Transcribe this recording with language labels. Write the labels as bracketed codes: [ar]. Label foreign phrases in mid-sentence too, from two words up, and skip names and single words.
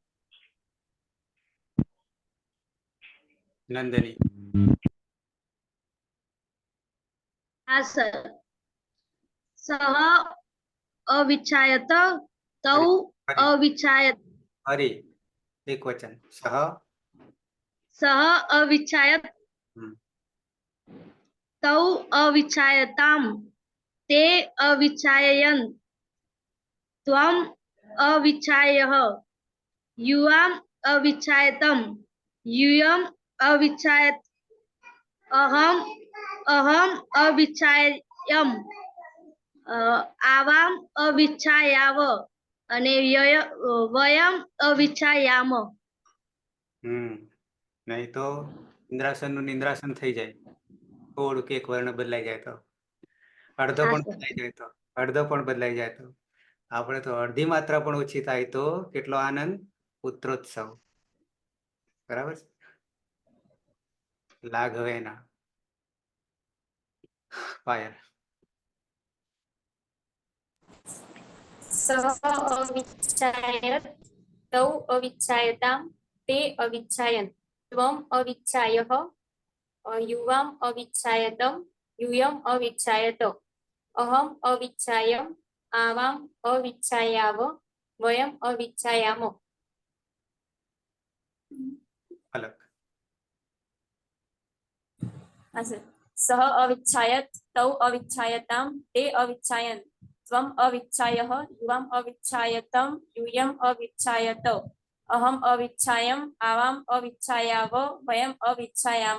[gu] નંદની. [hi] हाँ सर. [sa] सह अविच्छायत तौ [gu] હરી [sa] अविच्छायत [gu] હરી. એક વચન. સહ. [sa] सह अविच्छायत હમ. तौ अविच्छायताम ते अविच्छायन त्वम अविच्छायः युवाम अविच्छायतम यूयम अविच्छायत अहम अविच्छायम आवाम अविच्छायाव અને વયમ અવિચ્છાયામ. [gu] હમ. નહીં તો ઇન્દ્રાસન નું નિંદ્રાસન થઈ જાય. થોડુંક એક વર્ણ બદલાઈ જાય તો, અડધો હા પણ સર. બદલાઈ જાય તો, અડધો પણ બદલાઈ જાય તો, આપણે તો અડધી માત્રા પણ ઓછી થાય તો કેટલો આનંદ! પુત્રોત્સવ. બરાબર છે? લાગ હવે એના. પાયલ. [sa] સહ અવિચ્છાયત તૌ અવિચ્છાયતામ તે અવિચ્છાયન ત્વમ અવિચ્છાયઃ યુવામ અવિચ્છાયતમ यूयम अविच्छायत अहम अविच्छायम आवाम अविच्छायाव वयम अविच्छायाम. [gu] અલગ. [sa] सह अविच्छायत तौ अविच्छायताम ते अविच्छायन त्वम अविच्छायः युवाम अविच्छायतम यूयम अविच्छायत अहम अविच्छायम आवाम अविच्छायाव वयम अविच्छायाम.